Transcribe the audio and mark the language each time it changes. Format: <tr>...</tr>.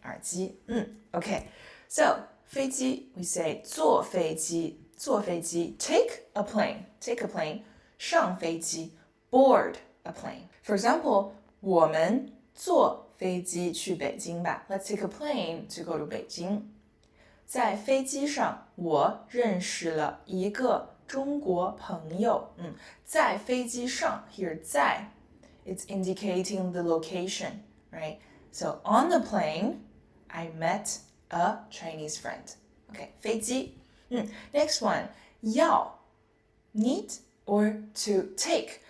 <en>耳机 Okay. So 飞机 we say 坐飞机 take a plane 上飞机 board a plane. For example,</en> <zh>我们坐飞机去北京吧</zh> <en>Let's take a plane to go to 北京。</en> <zh>在飞机上，我认识了一个中国朋友。在飞机上</zh> <en>here 在 it's indicating the location, right? So on the plane, I met a Chinese friend. Okay, 飞机。 Next one, 要 need or to take.</en>